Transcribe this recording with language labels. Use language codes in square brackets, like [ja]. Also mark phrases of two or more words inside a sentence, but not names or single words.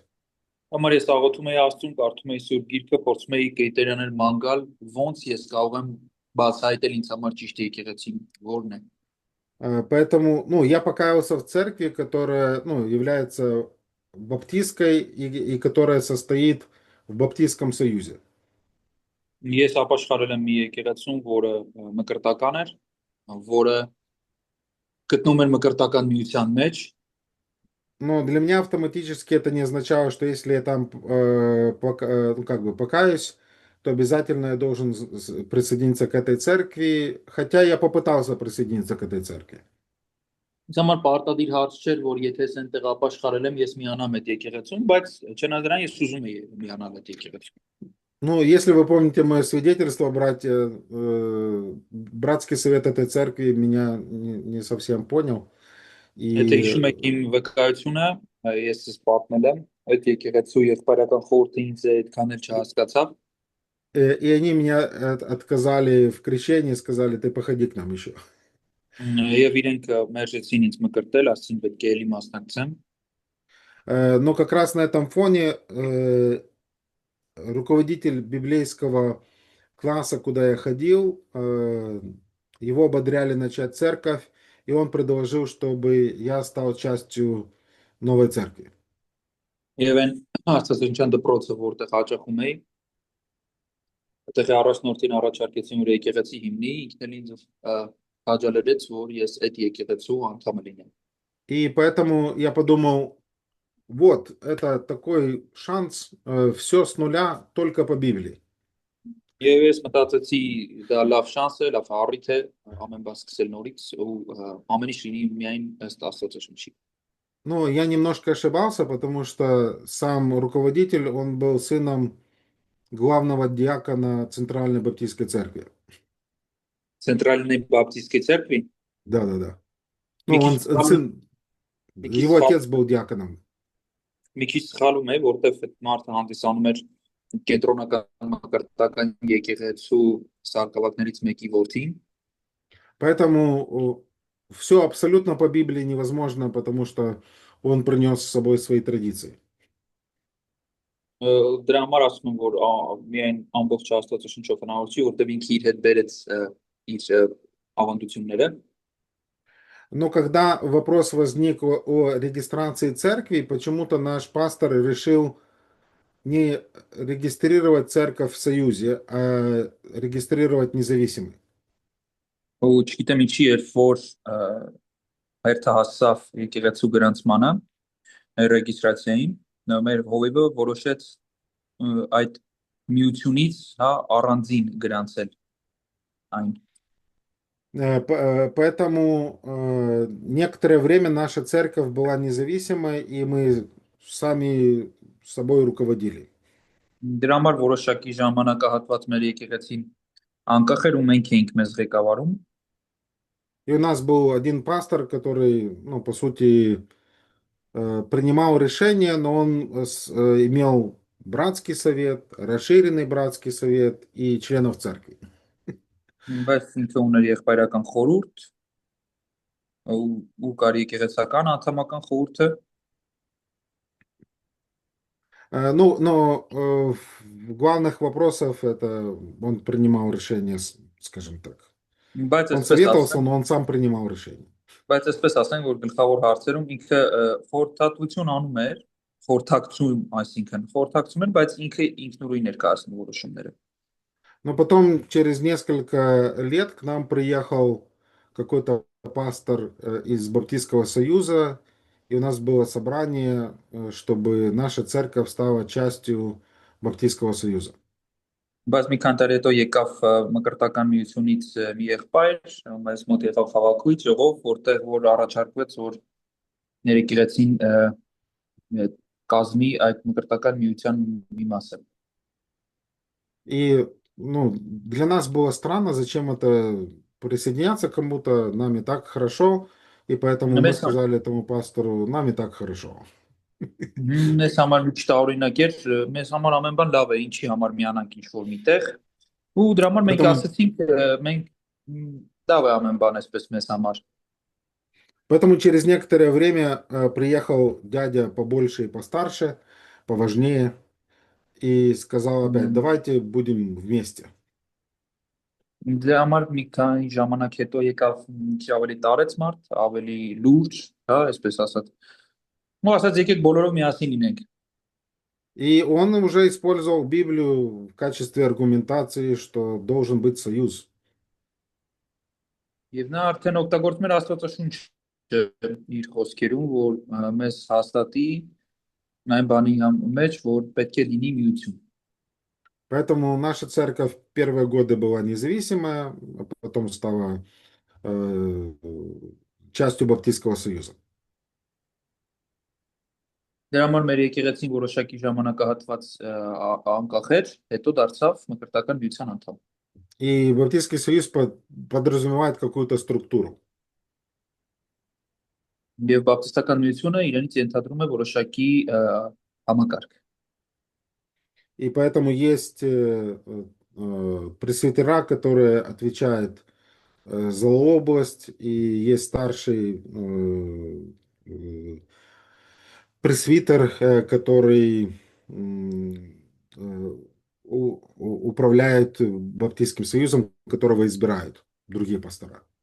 [hy] Համար ես աղոթում էի Աստծուն, կարդում էի Սուրբ Գիրքը, փորձում էի կեյտերանել ման գալ, ոնց ես կարող եմ բացահայտել ինձ համար ճիշտ եկեղեցին, որն է։ [ru] Поэтому, ну, я покаялся в церкви, которая, ну, является баптистской и которая состоит в Баптистском союзе. [hy] Ես ապաշխարել եմ մի եկեղեցում, որը մկրտական էր, որը գտնում էր մկրտական միության մեջ, [ru] Но для меня автоматически это не означало, что если я там ну, как бы покаюсь, то обязательно я должен присоединиться к этой церкви, хотя я попытался присоединиться к этой церкви. [hy] ինձ համար պարտադիր հարց չէր, որ եթե ես այնտեղ ապաշխարել եմ, ես միանամ այդ եկեղեցում, բայց չնայած ես ուզում էի միանալ այդ եկեղեցում։ [ru] Ну, если вы помните мое свидетельство, братья, братский совет этой церкви меня не совсем понял. [hy] Եթե հիշում եք իմ վկայությունը, ես ես պատմել եմ այդ եկեղեցու եղբայրական խորհուրդը ինձ այդքան էլ չհասկացավ, [ru] И они меня отказали в крещении, сказали, ты походи к нам еще. [hy] եւ իրենք մերժեցին ինձ մկրտել, ասին պետք է էլի մասնակցեմ։ [ru] Но как раз на этом фоне руководитель библейского класса, куда я ходил, его ободряли начать церковь, и он предложил, чтобы я стал частью новой церкви. [hy] Եվ այն աստվածաշնչյան դպրոցը, որտեղ հաճախում էի, այդտեղ առաջնորդին առաջարկեցին, որ եկեղեցի հիմնի, ինքն էլ ինձ քաջալերեց, որ ես այդ եկեղեցու անդամ լինեմ։ [ru] И поэтому я подумал, вот, это такой шанс, все с нуля, только по Библии. [hy] Եվ ես մտածեցի, դա լավ շանս է, լավ առիթ է, ամեն բան սկսել նորից ու ամեն ինչ լինի միայն ըստ աստվածաշնչի։ [ru] Но я немножко ошибался, потому что сам руководитель, он был сыном главного диакона Центральной Баптистской церкви. Центральной баптистской церкви? Да. Ну, [hy] Մի քիչ [ru] его отец был диаконом. [hy] մի քիչ սխալում է, որտեվ այդ մարդը հանդիսանում էր կենտրոնական մկրտական եկեղեցու սակավակներից մեկի որդին։ [ru] Поэтому все абсолютно по Библии невозможно, потому что он принес с собой свои традиции. [hy] Դրա համար ասում եմ, որ միայն ամբողջ աստվածաշնչով հնարավոր չի, որտեվ ինքը իր հետ բերեց իր ավանդությունները։ [ru] Но когда вопрос возник о регистрации церкви, почему-то наш пастор решил не регистрировать церковь в Союзе, а регистрировать независимый. [hy] Ու չգիտեմ ինչի էր, որ հերթը հասավ եկեղեցու գրանցմանը, ռեգիստրացիային, մեր հովիվը որոշեց այդ միությունից, հա, առանձին գրանցել այն։ [ru] Поэтому некоторое время наша церковь была независимой, и мы сами собой руководили. [hy] Դրա համար որոշակի ժամանակահատված մեր եկեղեցին անկախ էր ու մենք էինք մեզ ղեկավարում։ [ru] И у нас был один пастор, который, ну, по сути, принимал решения, но он имел братский совет, расширенный братский совет и членов церкви. [hy] Բայց ինքը ուներ եղբայրական խորհուրդ ու կար եկեղեցական անդամական խորհուրդը։ [ru] Но в главных вопросах это он принимал решения, скажем так. [hy] Բայց [ru] Он [hy] այսպես [ru] советовался, [hy] ասեմ, [ru] но он сам принимал решения. [hy] բայց այսպես ասենք, որ գլխավոր հարցերում ինքը խորհրդատվություն անում էր, խորհրդակցում, այսինքն խորհրդակցում էր, բայց ինքը ինքնուրույն էր կայացնում որոշումները։ [ru] Но потом, через несколько лет, к нам приехал какой-то пастор из Баптистского союза, и у нас было собрание, чтобы наша церковь стала частью Баптистского союза. [hy] Բայց մի քանի տարի հետո եկավ մկրտական միությունից մի եղբայր, մեզ մոտ եղավ խաղակույց ժողով, որտեղ որ առաջարկվեց, որ ներեկեղեցին կազմի այդ մկրտական միության մի մասը։ [ru] И, ну, для нас было странно, зачем это присоединяться к кому-то, нам и так хорошо, и поэтому мы [hy] Մեզ [ru] сказали этому пастору, нам и так хорошо. [hy] մեզ համար լուչ տարօրինակ էր, մեզ համար ամեն բան լավ է, ինչի համար միանանք ինչ որ միտեղ։ Ու դրա համար մենք [ru] Поэтому, [hy] ասացինք, մենք լավ է ամեն բան այսպես մեզ համար։ [ru] поэтому через некоторое время приехал дядя побольше и постарше, поважнее, и сказал опять, давайте будем вместе. [hy] Դրա համար մի քանի ժամանակ հետո եկավ ինչ ավելի տարեց մարդ, ավելի լուրջ, հա, այսպես ասած։ Ու ասած եկեք բոլորով միասին լինենք։ [ru] И он уже использовал Библию в качестве аргументации, что должен быть союз. [hy] Եվ նա արդեն օգտագործում էր Աստվածաշունչը իր խոսքերում, որ մեզ հաստատի այն բանի մեջ, որ պետք է լինի միություն։ [ru] Поэтому наша церковь первые годы была независимая, а потом стала частью Баптистского союза. [hy] Դրա համար մեր եկեղեցին որոշակի ժամանակահատված անկախ էր, հետո դարձավ մկրտական միության անդամ։ [ru] И Баптистский союз подразумевает какую-то структуру. [hy] Եվ բապտիստական միությունը իրենից ենթադրում է որոշակի համակարգ։ [ru] И поэтому есть пресвитера, которые отвечают за область, и есть старший пресвитер, который управляет Баптистским союзом, которого избирают другие пастора.